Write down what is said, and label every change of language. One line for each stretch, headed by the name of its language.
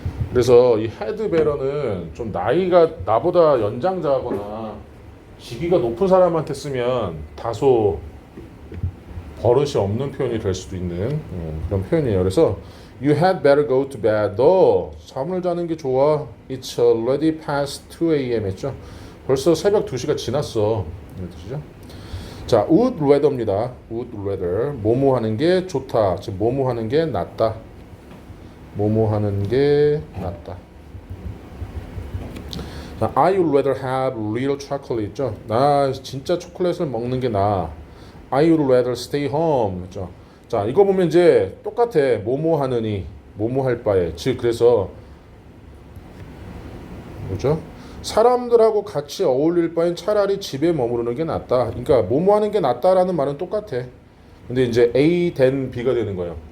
Korean: 그래서 이 had better는 좀 나이가 나보다 연장자거나 직위가 높은 사람한테 쓰면 다소 버릇이 없는 표현이 될 수도 있는 그런 표현이에요.
English: 그래서 You had better go to bed.
Korean: 너 잠을 자는 게 좋아.
English: It's already past 2 a.m.
Korean: 했죠. 벌써 새벽 2시가 지났어. 이런 뜻이죠. 자, would rather입니다. would rather. 뭐뭐 하는 게 좋다. 즉 뭐뭐 하는 게 낫다. 뭐뭐 하는 게 낫다.
English: 자, I would rather have real chocolate 있죠.
Korean: 나 진짜 초콜릿을 먹는 게 나아.
English: I would rather stay home 있죠.
Korean: 자, 이거 보면 이제 똑같아. 뭐뭐 하느니, 뭐뭐 할 바에. 즉, 그래서 뭐죠? 사람들하고 같이 어울릴 바엔 차라리 집에 머무르는 게 낫다. 그러니까 뭐뭐 하는 게 낫다라는 말은 똑같아. 근데 이제 A 된 B가 되는 거예요.